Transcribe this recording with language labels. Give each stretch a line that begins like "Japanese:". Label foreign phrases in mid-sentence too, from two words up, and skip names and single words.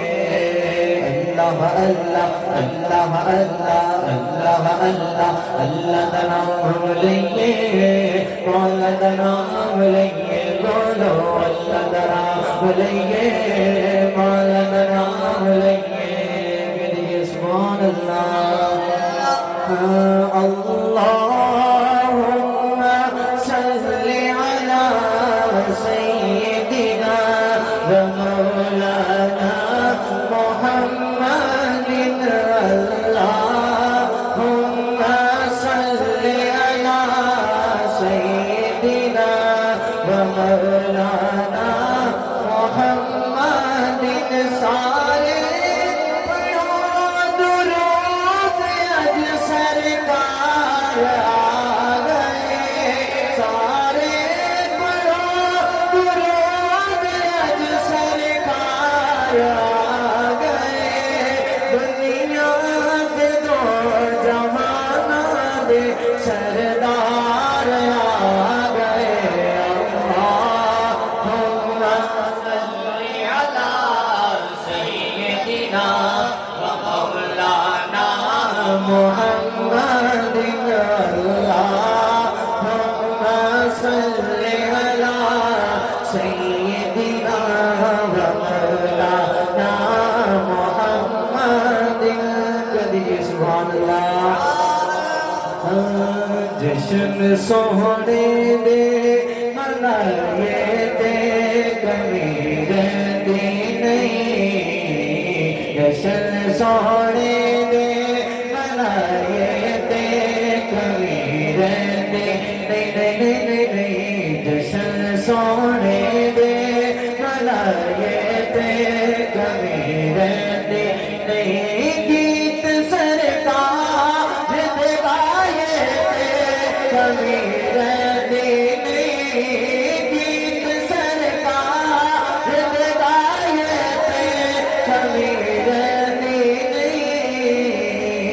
Hindi: अल्लाह अल्लाह अल्लाह अल्लाह अल्लाह अल्लाह अल्लाह का नाम लेंगे, मौला का नाम लेंगे, बोलो अल्लाह का नाम लेंगे, मौला का नाम लेंगे। मेरी
Arabic: سبحان الله. اللهم صل على سيدنا ومولانا محمد. اللهم صل على سيدنا ومولانا محمد.
Punjabi: ਸਾਰੇ ਪੜ੍ਹੋ ਦਰੂਦ ਅੱਜ ਸਰਕਾਰ ਆ ਗਏ, ਸਾਰੇ ਪੜ੍ਹੋ ਦਰੂਦ ਅੱਜ ਸਰਕਾਰ ਆ ਗਏ। ਦੁਨੀਆ ਦੇ ਦੋ ਜ਼ਮਾਨਾ ਦੇ ਸਰਦਾਰ ਆ ਗਏ।
Arabic: اللهم صل على سيدنا ومولانا محمد. اللهم صل على سيدنا ومولانا محمد. कदिए سبحان الله.
Punjabi: ਜਸ਼ਨ ਸੋਹਣੇ ਦੇ ਮਨਾਏ ਤੇ ਕਮੀ ਰਹਿੰਦੀ ਨਹੀਂ, ਜਸ਼ਨ ਸੋਹਣੇ ਦੇ ਮਨਾਏ ਤੇ ਕਮੀ ਰਹਿੰਦੀ ਨਹੀਂ ਨਹੀਂ ਨਹੀਂ ਨਹੀਂ। ਜਸ਼ਨ ਸੋਹਣੇ ਦੇ ਮਨਾਏ ਤੇ ਕਮੀ ਰਹਿੰਦੀ ਨਹੀਂ। ਗੀਤ ਸਰਕਾਰ ਦੇ ਗਾਏ ਤੇ ਕਮੀ ਰਹਿੰਦੀ ਨਹੀਂ, ਗੀਤ ਸਰਕਾਰ ਦੇ ਗਾਏ ਤੇ ਕਮੀ ਰਹਿੰਦੀ ਨਹੀਂ।